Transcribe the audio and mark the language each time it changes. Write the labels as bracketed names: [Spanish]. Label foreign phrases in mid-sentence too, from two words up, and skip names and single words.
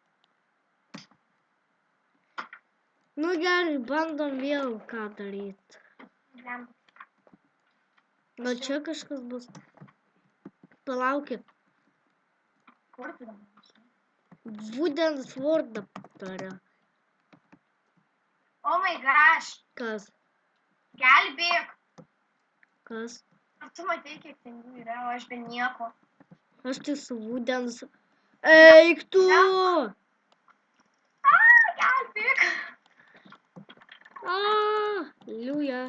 [Lithuanian] Nu gerai, bandom vėl ką daryti. Gal čia kažkas bus. Palaukit. Kur tu dabar? Wooden Sword'ą turiu. [English] Oh my gosh. [Lithuanian] Kas? Gelbėk. Kas? Ar tu matai, kiek ten jų yra, o aš be nieko. Aš tai su Wooden... Eik tu! Gelbėk. Liuja.